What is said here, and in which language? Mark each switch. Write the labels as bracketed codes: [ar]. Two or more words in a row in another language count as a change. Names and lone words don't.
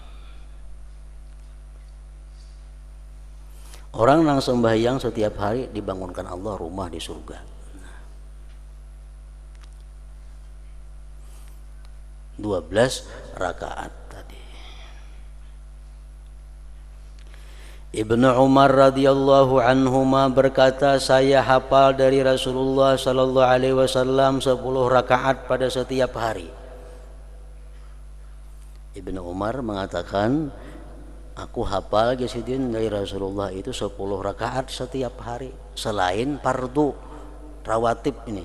[id] Orang yang sembahyang setiap hari dibangunkan Allah rumah di surga. 12 rakaat tadi. Ibnu Umar [ar] رضي الله عنهما [id] berkata, saya hafal dari Rasulullah [ar] صلى الله عليه وسلم [id] 10 rakaat pada setiap hari. Ibnu Umar mengatakan, aku hafal Gisidin dari Rasulullah itu 10 rakaat setiap hari selain fardu rawatib ini.